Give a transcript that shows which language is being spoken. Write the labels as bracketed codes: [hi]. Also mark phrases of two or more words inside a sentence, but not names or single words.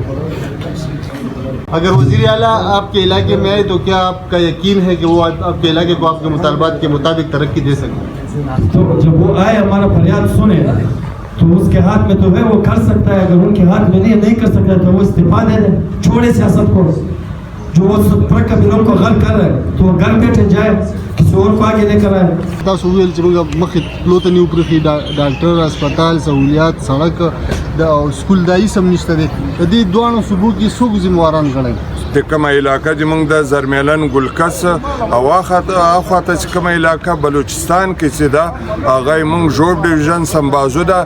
[ur] اگر وزیر اعلیٰ آپ کے علاقے میں آئے تو کیا آپ کا یقین ہے کہ وہ آپ کے علاقے کو آپ کے مطالبات کے مطابق ترقی دے سکیں؟ تو جب وہ آئے ہمارا فریاد سنے تو اس کے ہاتھ میں تو ہے, وہ کر سکتا ہے. اگر ان کے ہاتھ میں نہیں کر سکتا تو وہ استعفا دے دیں, چھوڑے سیاست کو. جو وہ ٹرک قبیلوں کو غرق کر رہے ہیں تو وہ گھر بیٹھے جائے, کسی اور کو آگے لے کر آئے. [ps] تاسو ویل چې موږ مخکې تلو ته نه وپرېښي, ډاکټر, هسپتال, سهولیات, سړک د سکول دایي سم نشته دی. د دې دواړو صوبو کې څوک ذمہواران ګڼئ؟ د کومه علاقه چې موږ د زرمیلن ګلکس او اخواته چې کومه علاقه بلوچستان کې چې ده هغه موږ جوب ډویژن سمبازو ده.